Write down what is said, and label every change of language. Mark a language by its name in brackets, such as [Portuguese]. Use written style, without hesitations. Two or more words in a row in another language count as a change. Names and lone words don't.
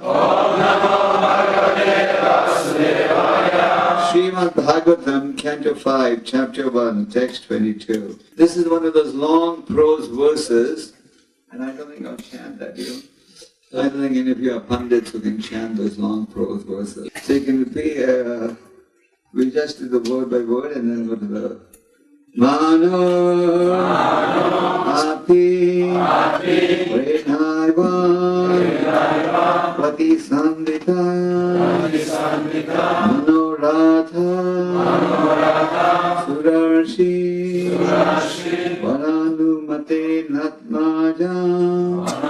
[English] Srimad Bhagavatam, Canto 5, Chapter 1, Text 22. This is one of those long prose verses, and I don't think I'll chant that, I don't think any of you are pundits who can chant those long prose verses. So you can repeat, we just do the word by word and then go to the manur, [Sanskrit] अति-विषम-विषय-विष-जलाशया, प्रतिसन्धित-मनोरथः, सुरर्षि-वरानुमतेनात्मजम्,